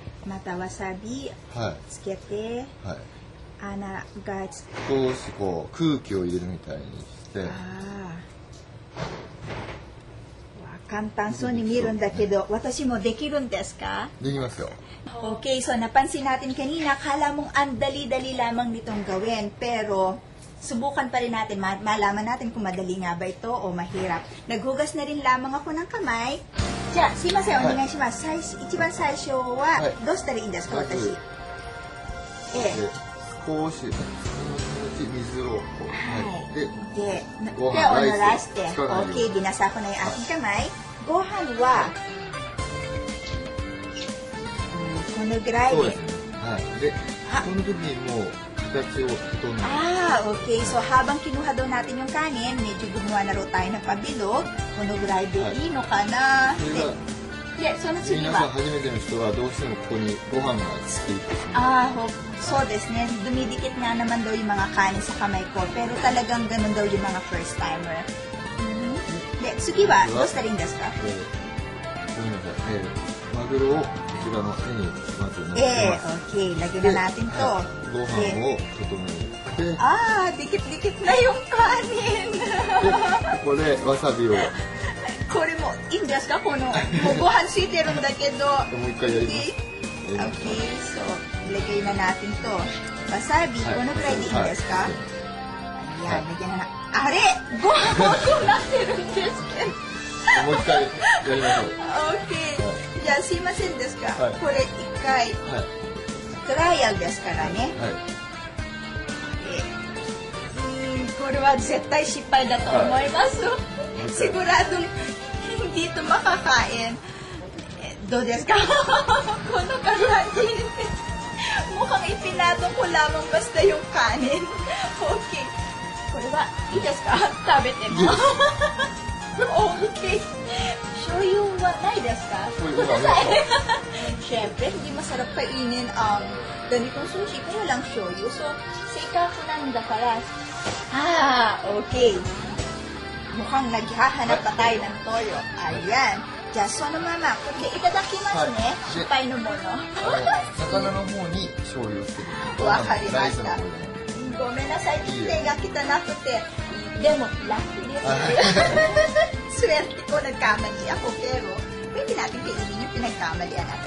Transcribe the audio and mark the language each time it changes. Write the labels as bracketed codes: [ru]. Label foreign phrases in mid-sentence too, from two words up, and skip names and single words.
[ja] またわさびつけて、穴が少しこう空気を入れるみたいにして。簡単そうに見えるんだけど、私もできるんですか？できますよ。 [tl] Okay, so napansin natin kanina, kala mong ang dali-dali lamang nitong gawin, pero subukan pa rin natin, malaman natin kung madali nga ba ito o mahirap. Naghugas na rin lamang ako ng kamay. [ja] じゃあ、すいません、お願いします。一番最初は、どうしたらいいんですか、私。少し水をこうで、手を濡らして、 [tl] OK、binasa ko na yung aking kamay. [ja] ご飯は、このぐらいで。で、この時にもう形を整える。 [tl] Okay. So, habang kinuha daw natin yung kanin, medyo gumawa na raw tayo ng pabilog. [ja] このぐらいでいいのかな？その次は。皆さん初めての人はどうしてもここにご飯がついてしまう。そうですね。 [tl] Dumidikit nga naman daw yung mga kanin sa kamay ko. Pero talagang ganun daw yung mga [en] first timer. [ja] で、次はどうしたらいいんですか？ごめんなさい。マグロをこちらの手にまず乗せます。 [tl] Okay. Lagyan na natin to. [ja] ご飯を整えて。 [tl] dikit-dikit na yung kanin. [ja] で、ここでわさびを。これもいいんですか？このご飯ついてるんだけど。もう一回やります。 [tl] Okay, so ilagay na natin to. [ja] Wasabi,このくらいでいいんですか？ [tl] Ayan, lagyan na。 [ja] あれ、ご飯もなってるんですけど。もう一回やりましょう。 Okay、じゃあすいませんですか？これ一回トライアルですからね。これは絶対失敗だと思います。 [tl] Siguradong hindi ito makakain. [ja] どうですか？この形。 [tl] mukhang ipinatong ko lamang basta yung kanin. [ja] Okay. これはいいですか？食べても。Okay. 醤油はないですか？ください。 [tl] Siyempre, hindi masarap kainin ang ganitong sushi kung walang shoyu. So, sa ikakunan da para. Okay. Mukhang naghahanap pa tayo ng toyo. Ayan. [ja] じゃあそのままこれでいただきますね。失敗のもの。魚の方に醤油をつける。わかりました。ごめんなさい。手が汚くて。でもラッキーです。 [tl] Swerte ko nagkamali ako pero pwede natin kainin yung pinagkamalian natin.